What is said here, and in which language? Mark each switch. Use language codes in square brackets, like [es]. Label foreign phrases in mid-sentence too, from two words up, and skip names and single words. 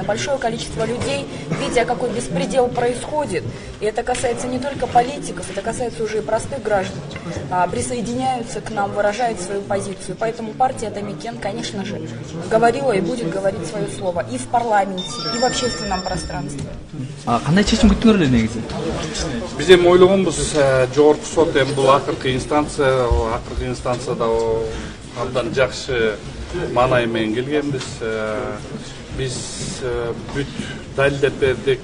[ru] Большое количество людей, видя, какой беспредел происходит, и это касается не только политиков, это касается уже и простых граждан, присоединяются к нам, выражают свою позицию. Поэтому партия Атамекен, конечно же, говорила и будет говорить свое слово и в парламенте, и в общественном пространстве. [ky] Кандай чечим күттүңөр эле негизи? Биз эми ойлогонбуз жогорку сот эми бул акыркы инстанцияда абдан жакшы маанай менен келгенбиз. Биз бүт далилдеп бердик.